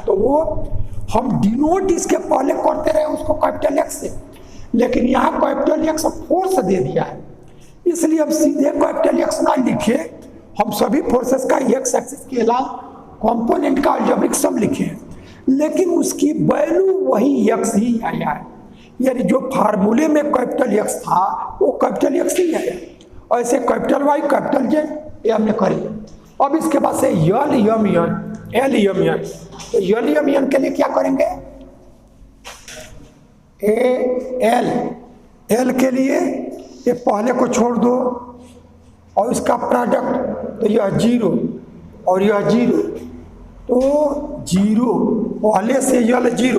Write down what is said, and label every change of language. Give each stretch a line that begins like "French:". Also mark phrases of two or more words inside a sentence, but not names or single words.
Hindi: तो वो हम डिनोट इसके पहले करते रहे उसको
English: capital X
Hindi: से, लेकिन यहाँ
English: capital X force
Hindi: दे दिया है, इसलिए हम सीधे
English: capital X
Hindi: ना लिखे, हम सभी फोर्सेस का
English: X axis
Hindi: के अलावा कंपोनेंट का
English: algebraic sum
Hindi: लिखे, लेकिन उसकी वैल्यू वही एक्स ही आया है। यानी जो फार्मूले में
English: capital X
Hindi: था वो
English: capital X
Hindi: ही आया। ऐसे
English: capital Y capital Z
Hindi: ये हमने कर लिया। अब इसके बाद से
English: L M N L M N,
Hindi: तो
English: L M N
Hindi: के लिए क्या करेंगे,
English: A L
Hindi: के लिए ये पहले को छोड़ दो और इसका प्रोडक्ट, तो यह जीरो और यह जीरो, तो जीरो पहले से
English: L zero,